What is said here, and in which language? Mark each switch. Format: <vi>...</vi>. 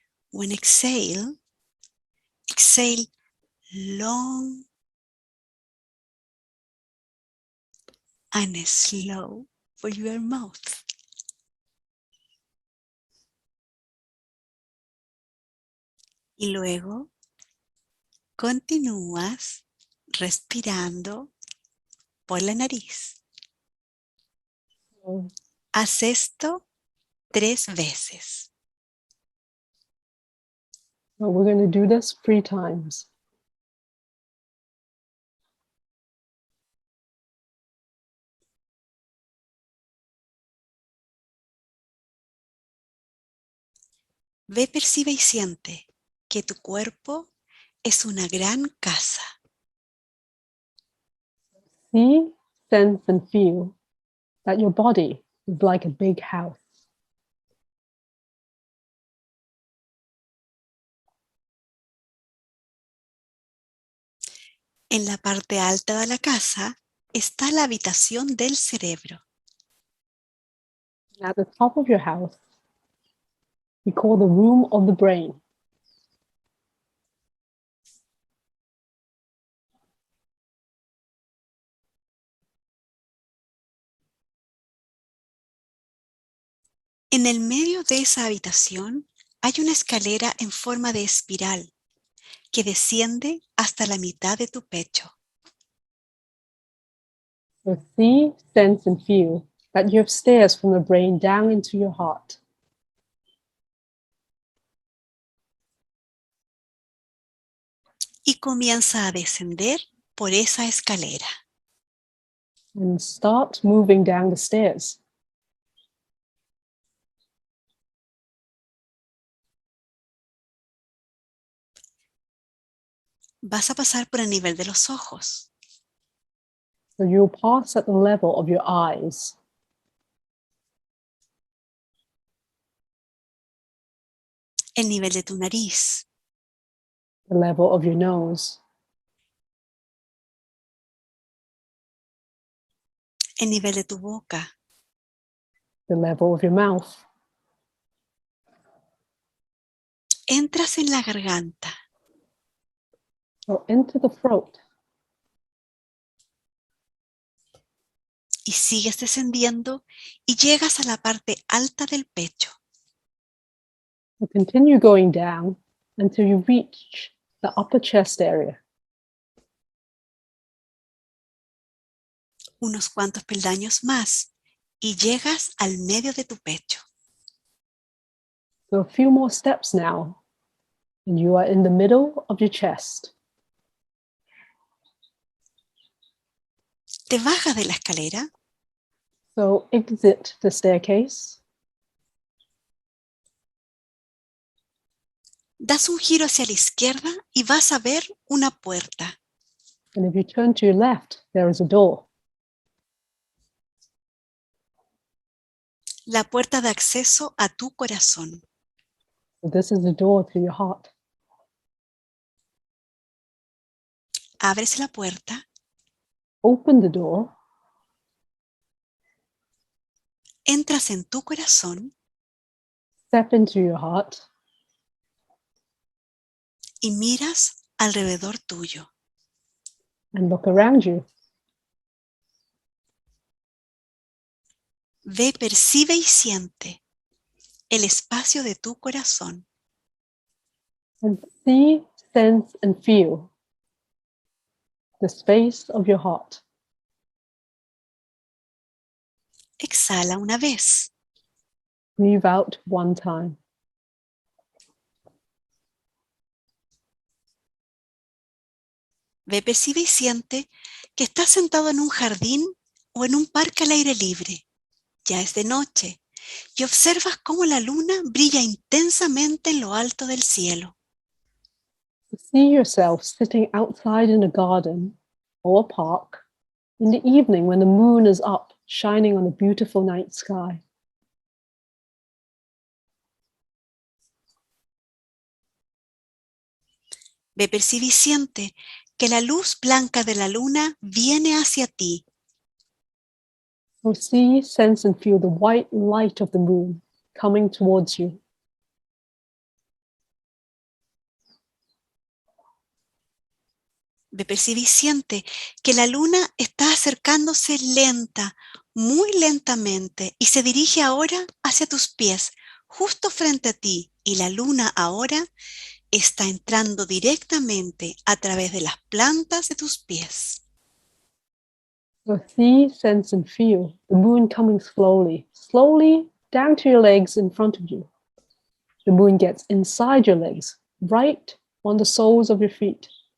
<en>When exhale long and slow for your mouth.</en> <es>Y luego continúas respirando por la nariz. Haz esto 3 veces.</es> <en>So we're going to do this 3 times.</en> <es>Ve, percibe y siente que tu cuerpo es una gran casa.</es> <en>See, sense, and feel that your body is like a big house.</en> <es>En la parte alta de la casa está la habitación del cerebro.</es> <en>At the top of your house, we call the room of the brain.</en> <es>En el medio de esa habitación hay una escalera en forma de espiral que desciende hasta la mitad de tu pecho.</es> <en>So see, sense, and feel that you have stairs from the brain down into your heart.</en> <es>Y comienza a descender por esa escalera.</es> <en>And start moving down the stairs.</en> <es>Vas a pasar por el nivel de los ojos.</es> <en>So you'll pass at the level of your eyes.</en> <es>El nivel de tu nariz.</es> <en>The level of your nose.</en> <es>El nivel de tu boca.</es> <en>The level of your mouth.</en> <es>Entras en la garganta.</es> <en>So into the throat.</en> <es>y sigues descendiendo y llegas a la parte alta del pecho.</es> <en>So continue going down until you reach the upper chest area.</en> <es>Unos cuantos peldaños más y llegas al medio de tu pecho.</es> <en>So a few more steps now, and you are in the middle of your chest.</en> <es>Te bajas de la escalera.</es> <en>So exit the staircase.</en> <es>Das un giro hacia la izquierda y vas a ver una puerta.</es> <en>And if you turn to your left, there is a door.</en> <es>La puerta de acceso a tu corazón.</es> <en>So this is the door to your heart.</en> <es>Abres la puerta.</es> <en>Open the door.</en> <es>Entras en tu corazón</es> <en>Step into your heart.</en> <es>y miras alrededor tuyo.</es> <en>And look around you.</en> <es>Ve, percibe y siente el espacio de tu corazón.</es> <en>And see, sense, and feel the space of your heart.</en> <es>Exhala una vez.</es> <en>Breathe out one time.</en> <es>Ve, percibe y siente que estás sentado en un jardín o en un parque al aire libre. Ya es de noche y observas cómo la luna brilla intensamente en lo alto del cielo.</es> <en>See yourself sitting outside in a garden or a park in the evening when the moon is up, shining on a beautiful night sky.</en> <es>Ve, percibe y siente que la luz blanca de la luna viene hacia ti.</es> <en>So see, sense, and feel the white light of the moon coming towards you.</en> <es>Ve, percibe y siente que la luna está acercándose lenta, muy lentamente, y se dirige ahora hacia tus pies, justo frente a ti, y la luna ahora está entrando directamente a través de las plantas de tus pies.</es> <en>So see, sense, and feel the moon coming slowly, slowly down to your legs in front of you. The moon gets inside your legs, right on the soles of your feet.</en>